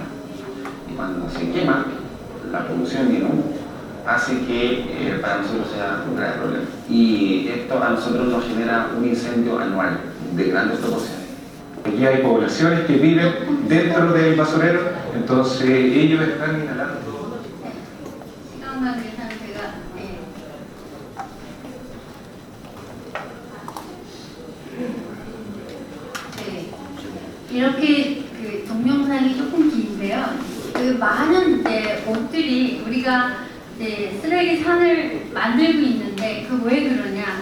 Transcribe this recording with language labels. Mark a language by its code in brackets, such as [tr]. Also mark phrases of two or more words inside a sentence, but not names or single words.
[es] Y cuando se quema, la polución y el humo hace que para nosotros sea un grave problema. Y esto a nosotros nos genera un incendio anual de grandes proporciones. Aquí hay poblaciones que viven dentro del basurero, entonces ellos están inhalando. [ko] 시간관계 상태가 네. 이렇게 그 동영상이 조금 긴데요. 그 많은 이제 옷들이 우리가 이제 쓰레기 산을 만들고 있는데 그 왜 그러냐?